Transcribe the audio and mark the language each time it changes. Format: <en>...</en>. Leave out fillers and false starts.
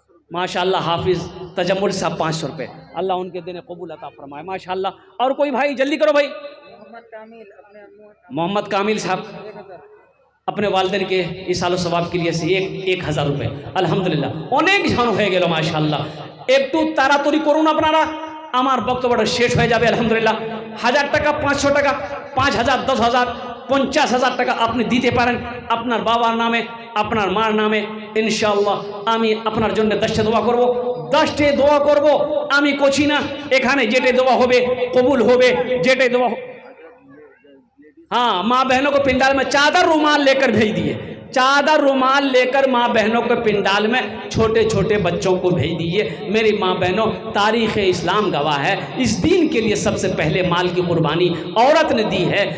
<hi>माशाअल्लाह हाफिज़ तजम्मुल साहब 500 रुपये, अल्लाह उनके देने कबूल अता फरमाए। माशाअल्लाह। और कोई भाई जल्दी करो भाई। मोहम्मद कामिल साहब अपने वालिदैन के इसालो सवाब के लिए से 1000 रुपये।</hi> <bn>अल्हम्दुलिल्लाह अनेक ঝান হয়ে গেল माशाअल्लाह। একটু তাড়াতাড়ি করুন আপনারা, আমার বক্তব্যটা শেষ হয়ে যাবে। আলহামদুলিল্লাহ 1000 টাকা, 500 টাকা, 5000, 10000, 50,000 টাকা আপনি দিতে পারেন আপনার বাবার নামে, আপনার মার নামে। ইনশাআল্লাহ আমি আপনার জন্য 10টা দোয়া করব, 10টা দোয়া করব। আমি করছি না, এখানে যেটা দোয়া হবে কবুল হবে, যেটা দোয়া।</bn> <hi>हाँ, माँ बहनों को पिंडाल में चादर रुमाल लेकर भेज दिए, चादर रुमाल लेकर माँ बहनों के पिंडाल में छोटे छोटे बच्चों को भेज दीजिए। मेरी माँ बहनों, तारीख़ इस्लाम गवाह है, इस दीन के लिए सबसे पहले माल की कुर्बानी औरत ने दी है।</hi>